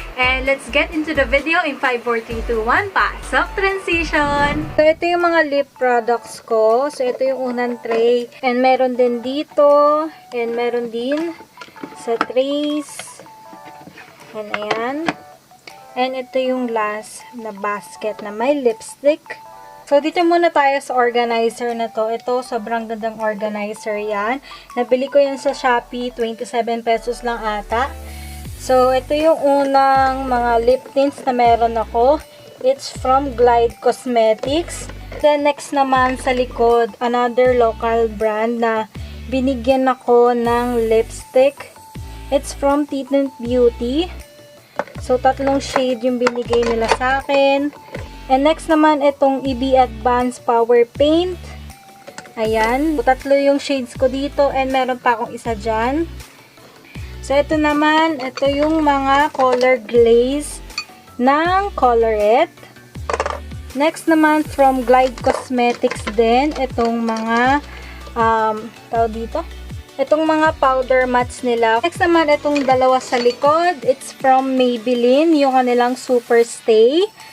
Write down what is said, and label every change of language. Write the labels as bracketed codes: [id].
[en] And let's get into the video in 5, 4, 3, 2, 1. [tl] Pasok transition! So, ito yung mga lip products ko. So, ito yung unang tray. And meron din dito. And meron din sa trays. And ayan. And ito yung last na basket na may lipstick. So, dito muna tayo sa organizer na to. Ito, sobrang gandang organizer yan. Nabili ko yan sa Shopee. 27 pesos lang ata. So, ito yung unang mga lip tints na meron ako. [en] It's from Glide Cosmetics. [tl] Then, next naman sa likod, [en] another local brand [tl] na binigyan ako ng lipstick. [en] It's from [tl] Tint Beauty. So, tatlong shade yung binigay nila sa akin. And next naman, itong EB Advanced Power Paint. Ayan. Tatlo yung shades ko dito. And meron pa akong isa dyan. So, ito naman, ito yung mga color glaze ng Colorette. Next naman, from Glide Cosmetics din. Itong mga, tawag dito? Itong mga powder mats nila. Next naman, itong dalawa sa likod. [en] It's from Maybelline, [tl] yung kanilang [en] Super Stay.